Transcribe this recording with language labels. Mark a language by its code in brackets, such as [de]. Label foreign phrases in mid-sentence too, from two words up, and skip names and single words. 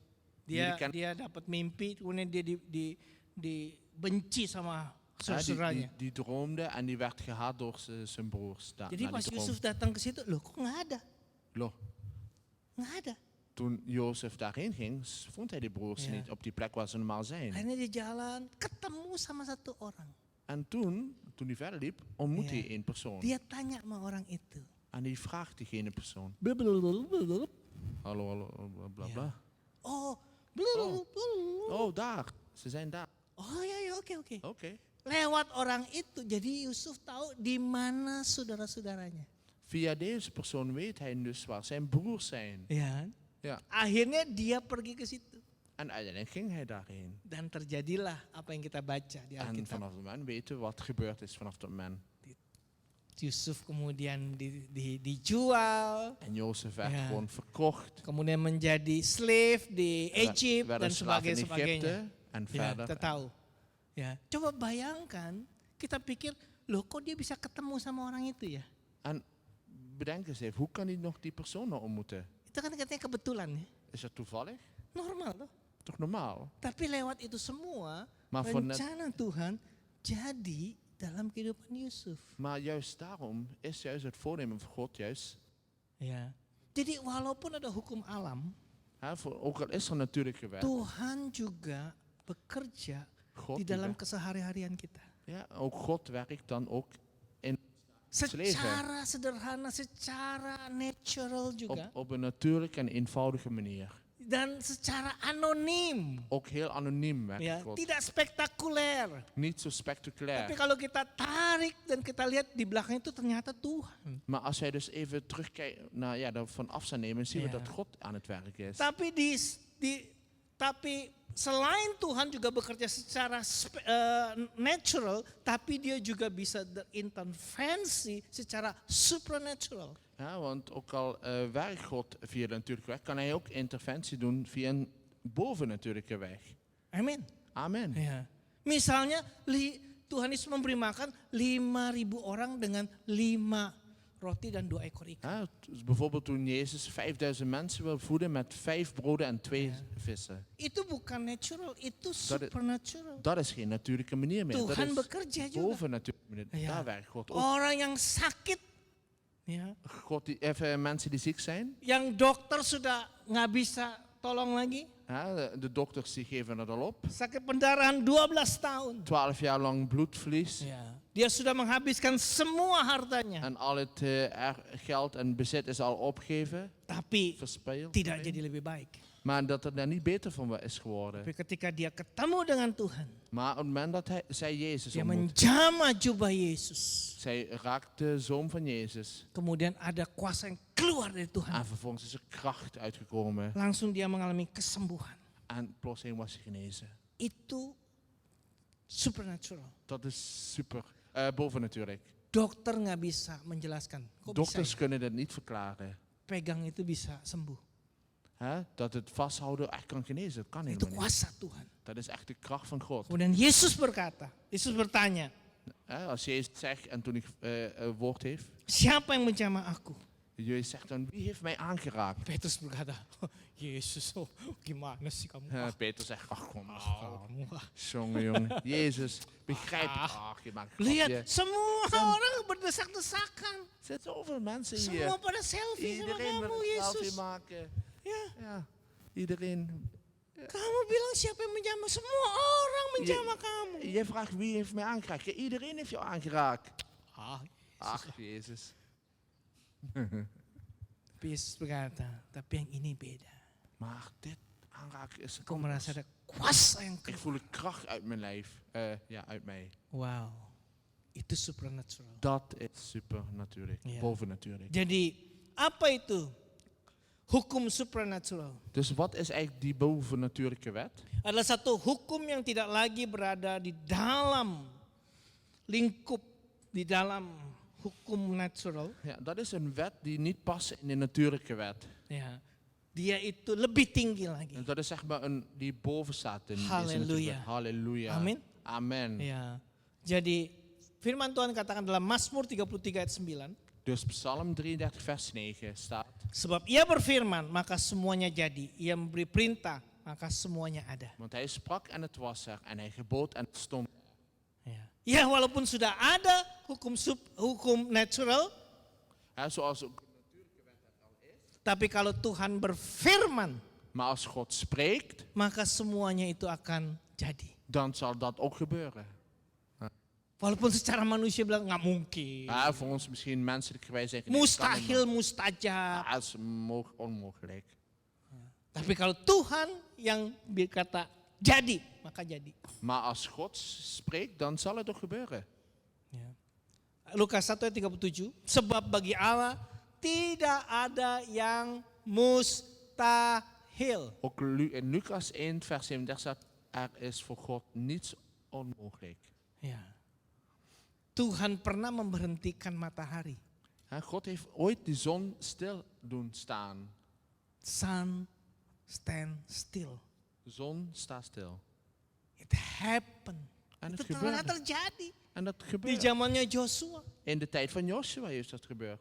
[nl] Jullie kan- [id] Dia dapat mimpi, kemudian dia dibenci sama [nl] Ja, [id] saudaranya. [nl] die droomde en die werd gehaat door zijn broers. [id] Jadi [nl] na pas die droom. [id] Yusuf datang ke situ, loh kok nggak ada? Loh, Nggak ada. [nl] toen Jozef daarheen ging, vond hij die broers Ja. niet op die plek waar ze normaal zijn. [id] Akhirnya dia jalan, ketemu sama satu orang. [nl] En toen hij verder liep, ontmoette Ja. hij één persoon. [id] Dia tanya sama orang itu. [nl] En die vraagt diegene persoon. Hallo, hallo, bla bla Ja. bla. Oh, Oh, daar. Ze zijn daar. [id] Oh ya, oke. [nl] Oké. [id] Lewat orang itu, jadi Yusuf tahu di mana saudara-saudaranya. [nl] Via deze persoon weet hij dus waar zijn broers zijn. [id] Ya. [nl] Ja. [id] Akhirnya dia pergi ke situ. [nl] En uiteindelijk ging hij daarheen. [id] Dan terjadilah apa yang kita baca di [nl] En [id] Alkitab. [nl] vanaf dat moment weten we wat gebeurd is vanaf dat moment. [id] Yusuf kemudian dijual, [nl] En Jozef werd Ja. gewoon verkocht. [id] kemudian menjadi slave di Egypt [nl] werd [id] dan [nl] een slaaf in [id] sebagainya. [nl] Egypte. En [id] Ya, [nl] verder. [id] kita tahu. Ya, coba bayangkan, kita pikir, loh kok dia bisa ketemu sama orang itu ya? [nl] En bedenk eens even, hoe kan hij nog die persoon nog ontmoeten? [id] Itu kan katanya kebetulan ya. [nl] Is dat toevallig? [id] Normal toh. [nl] Toch normaal? [id] Tapi lewat itu semua, [nl] Maar voor net- [id] rencana Tuhan jadi dalam kehidupan Yusuf. [nl] Maar juist daarom is juist het voornemen van God juist. [id] Ya. Jadi walaupun ada hukum alam, [nl] Ook al is er natuurlijke wet. [id] Tuhan juga bekerja [nl] God [id] di [nl] die [id] dalam [nl] werkt. [id] kesehari-harian kita. [nl] Ja, ook God werkt dan ook in [id] Secara sederhana, secara natural juga. [nl] op een natuurlijke en eenvoudige manier. [id] Dan secara anonim. [nl] Ook heel anoniem werkt [id] Ya, [nl] God. [id] tidak spektakuler. [nl] Niet zo [id] Tapi [nl] spectaculair. [id] kalau kita tarik dan kita lihat di belakang itu ternyata Tuhan. [nl] Maar als wij dus even terugkijken naar van afstand nemen, zien we Ja. dat God aan het werk is. [id] Tapi tapi selain Tuhan juga bekerja secara natural, tapi dia juga bisa berintervensi secara supernatural. [nl] Ja, want ook al werkt God via de natuurlijke weg, kan hij ook interventie doen via een bovennatuurlijke weg. [id] Amin. [nl] Amen. [id] Ya. Misalnya Tuhan Yesus memberi makan 5.000 orang dengan 5 roti dan 2 ekor ikan. [nl] Ja, dus bijvoorbeeld toen Jezus 5000 mensen wil voeden met 5 broden en 2 vissen. [id] Itu bukan natural, itu supernatural. [nl] Dat is geen natuurlijke manier meer. [id] Tuhan [nl] Dat [id] bekerja [nl] is [id] juga. [nl] bovennatuurlijke manier. Ja. Daar werkt God ook. [id] Orang yang sakit, ya, [nl] God even mensen die ziek zijn. [id] yang dokter sudah nggak bisa tolong lagi, [nl] Ja, de dokters die geven het al op. [id] sakit pendarahan 12 tahun. [nl] 12 jaar lang bloedverlies. [id] Ya. Dia sudah menghabiskan semua hartanya, [nl] En al het geld en bezit is al opgegeven, [id] tapi [nl] verspeeld. [id] tidak jadi lebih baik. [nl] Maar dat het daar niet beter van is geworden. [id] Tapi ketika dia ketemu dengan Tuhan, [nl] Maar op het moment dat zij Jezus [id] dia [nl] ontmoet, [id] menjamah jubah Yesus. [nl] zij raakt de zoon van Jezus. [id] Kemudian ada kuasa yang keluar dari Tuhan. [nl] En vervolgens is er kracht uitgekomen. [id] Langsung dia mengalami kesembuhan. [nl] En plotseling was hij genezen. [id] Itu supernatural. [nl] Dat is super. Bovennatuurlijk. [id] Dokter nggak bisa menjelaskan. Kok bisa [nl] Dokters [id] ya? [nl] kunnen dat niet verklaren. [id] Pegang itu bisa sembuh. [nl] Dat het vasthouden echt kan genezen. Dat kan [id] Itu [nl] helemaal niet. [id] kuasa Tuhan. [nl] Dat is echt de kracht van God. [id] Kemudian Yesus berkata, Yesus bertanya, [nl] Als Jezus zegt en toen hij woord heeft. [id] siapa yang menjamah aku? [nl] Jezus zegt dan, wie heeft mij aangeraakt? [id] Petrus berkata, Yesus, oh, gimana sih kamu? [nl] Peter zegt, ach kom. [id] Kamu, [nl] Jongen. Jezus, begrijp het. Ach, je maakt een grapje. [id] lihat, semua orang berdesak-desakan. [nl] Er zijn zoveel mensen [id] Semua [nl] hier. [id] pada selfie sama [nl] Iedereen wil [id] kamu, [nl] een selfie [id] Yesus. [nl] maken. [id] Ya, [nl] Ja, iedereen. [id] kamu bilang siapa yang menjamah? Semua orang menjamah kamu. [nl] Jij vraagt wie heeft mij aangeraakt. Ja, iedereen heeft jou aangeraakt. Ah, Ach, Jezus. [id] tapi Yesus berkata, tapi yang ini beda. [nl] Maar dit aanraken is [id] Aku merasa [nl] anders. [id] ada kuasa yang [nl] Ik [id] keluar. [nl] voel de kracht uit mijn lijf. Uit mij. [id] Wow, itu supernatural. [nl] Dat is supernatuurlijk. Ja. Bovennatuurlijk. [id] Jadi apa itu hukum supernatural? [nl] Dus wat is eigenlijk die bovennatuurlijke wet? [id] Adalah satu hukum yang tidak lagi berada di dalam lingkup, di dalam hukum natural. [nl] Ja, dat is een wet die niet past in de natuurlijke wet. [id] Ya, dia itu lebih tinggi lagi. [nl] En dat is zeg maar die boven staat in deze [id] Halleluja. [nl] natuurlijke wet. Halleluja. [id] Amin. [nl] Amen. [id] Ya, jadi firman Tuhan katakan dalam Mazmur 33 ayat 9. [nl] Dus Psalm 33 vers 9 staat. [id] Sebab ia berfirman, maka semuanya jadi. Ia memberi perintah, maka semuanya ada. [nl] Want hij sprak en het was er. En hij gebood en het stond. [id] Ya, walaupun sudah ada hukum natural, [nl] Ja, zoals ook. [id] tapi kalau Tuhan berfirman, [nl] Maar als God spreekt, [id] maka semuanya itu akan jadi. [nl] dan zal dat ook gebeuren. [id] Walaupun secara manusia bilang nggak mungkin, [nl] Ja, voor ons misschien menselijkerwijs zeggen. nee, dat kan [id] mustahil, [nl] niet. [id] mustajab. [nl] Ja, dat is onmogelijk. [id] Tapi kalau Tuhan yang berkata jadi, maka jadi. [nl] Maar als God spreekt, dan zal het ook gebeuren. [id] Ya. Lukas 1 ayat 37, sebab bagi Allah tidak ada yang mustahil. [nl] Ook in Lucas 1 vers 37 staat, er is voor God niets onmogelijk. [id] Ya. Tuhan pernah memberhentikan matahari. [nl] God heeft ooit de zon stil doen staan. [en] Sun stand still. [nl] De zon staat stil. [en] It happened. [nl] En het [id] Itu telah [nl] gebeurde. [id] terjadi [nl] En dat [id] di [nl] gebeurt. [id] zamannya Joshua. [nl] In de tijd van Joshua is dat gebeurd.